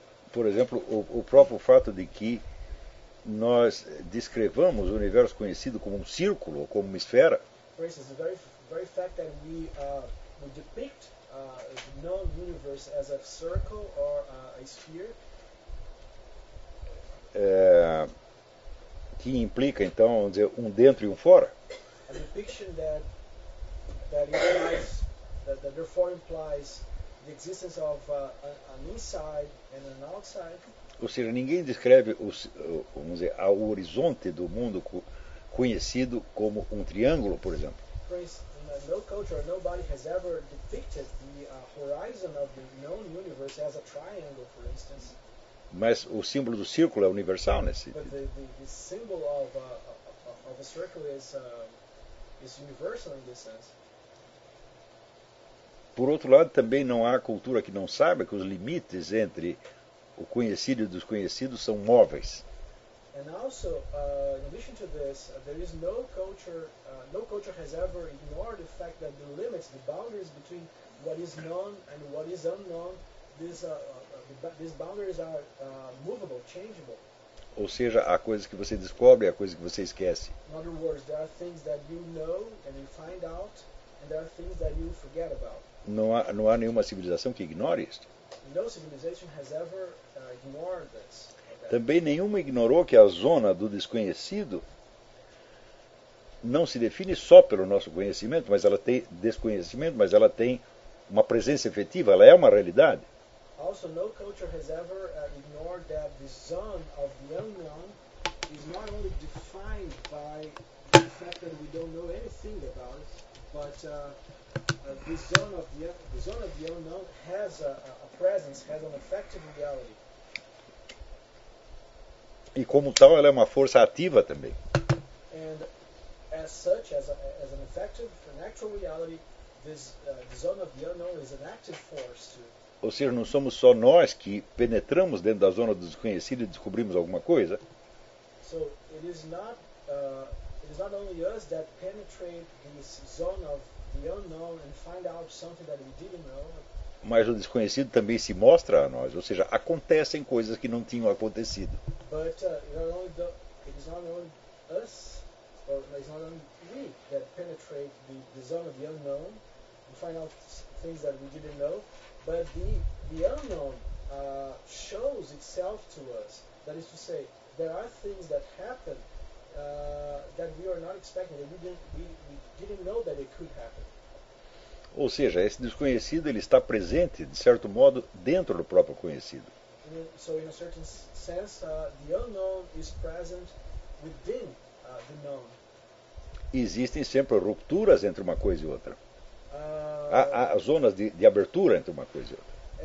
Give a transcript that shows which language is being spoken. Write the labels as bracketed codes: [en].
[pt] Por exemplo, o próprio fato de que nós descrevamos o universo conhecido como um círculo ou como uma esfera. [en] For instance, the very fact that we depict the known universe as a circle or a sphere. [pt] Que implica, então, vamos dizer, um dentro e um fora. [en] A depiction that implies, that therefore implies the existence of an inside and an outside. [pt] Ou seja, ninguém descreve o horizonte do mundo conhecido como um triângulo, por exemplo. [en] For instance, no culture, nobody has ever depicted the horizon of the known universe as a triangle, for instance. [pt] Mas o símbolo do círculo é universal nesse. [en] But the symbol of a circle is universal in this sense. [pt] Por outro lado, também não há cultura que não saiba que os limites entre o conhecido e o desconhecido são móveis. [en] And also, in addition to this, there is no culture, no culture has ever ignored the fact that the limits, the boundaries between what is known and what is unknown, these boundaries are movable, changeable. [pt] Ou seja, há coisas que você descobre e há coisas que você esquece. [en] In other words, there are things that you know and you find out, and there are things that you forget about. [pt] Não há nenhuma civilização que ignore isto. [en] No civilization has ever ignored this. [pt] Também nenhuma ignorou que a zona do desconhecido não se define só pelo nosso conhecimento, mas ela tem desconhecimento, mas ela tem uma presença efetiva, ela é uma realidade. [en] Also, no culture has ever ignored that the zone of the unknown is not only defined by the fact that we don't know anything about it, but the zone of the unknown has a presence, has an effective reality. [pt] E como tal, ela é uma força ativa também. [en] And as such, as an effective, an actual reality, this the zone of the unknown is an active force too. [pt] Ou seja, não somos só nós que penetramos dentro da zona do desconhecido e descobrimos alguma coisa. [en] So, it is not only us that penetrate this zone of the unknown and find out something that we didn't know. [pt] Mas o desconhecido também se mostra a nós, ou seja, acontecem coisas que não tinham acontecido. [en] But it is not only we that penetrate the zone of the unknown and find out things that we didn't know. But the unknown shows itself to us. That is to say, there are things that happen that we are not expecting, that we didn't know that it could happen. [pt] Ou seja, esse desconhecido ele está presente, de certo modo, dentro do próprio conhecido. [en] So in a certain sense, the unknown is present within the known. [pt] Existem sempre rupturas entre uma coisa e outra. Há zonas de abertura entre uma coisa e outra.